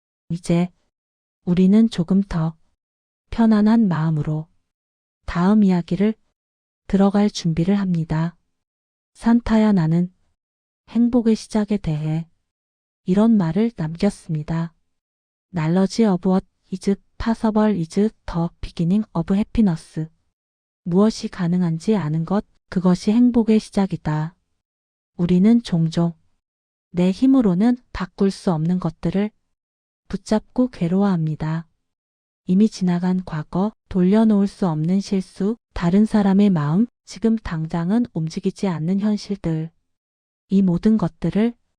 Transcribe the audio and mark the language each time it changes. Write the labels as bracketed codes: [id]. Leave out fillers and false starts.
[ko] 이제 우리는 조금 더 편안한 마음으로 다음 이야기를 들어갈 준비를 합니다. 산타야 나는 행복의 시작에 대해 이런 말을 남겼습니다. [en] Knowledge of what is possible is the beginning of happiness. [ko] 무엇이 가능한지 아는 것, 그것이 행복의 시작이다. 우리는 종종 내 힘으로는 바꿀 수 없는 것들을 붙잡고 괴로워합니다. 이미 지나간 과거, 돌려놓을 수 없는 실수, 다른 사람의 마음, 지금 당장은 움직이지 않는 현실들. 이 모든 것들을